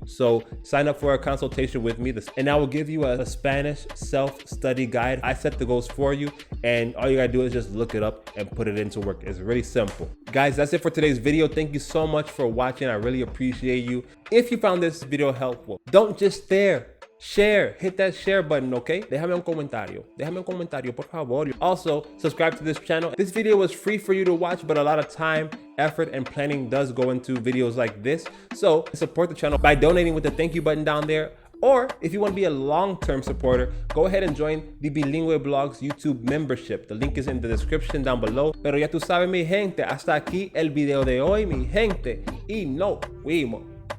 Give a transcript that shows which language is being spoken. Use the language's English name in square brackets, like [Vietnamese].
[English] So sign up for a consultation with me, and I will give you a Spanish self-study guide. I set the goals for you, and all you gotta do is just look it up and put it into work. It's really simple. Guys, that's it for today's video. Thank you so much for watching. I really appreciate you. If you found this video helpful, don't just stare. Share, hit that share button, okay? [Spanish] Déjame un comentario, por favor. [English] Also, subscribe to this channel. This video was free for you to watch, but a lot of time, effort, and planning does go into videos like this. So support the channel by donating with the thank you button down there. Or if you want to be a long-term supporter, go ahead and join the Bilingüe Blogs YouTube membership. The link is in the description down below. [Spanish] Pero ya tú sabes, mi gente, hasta aquí el video de hoy, mi gente. Y nos vemos.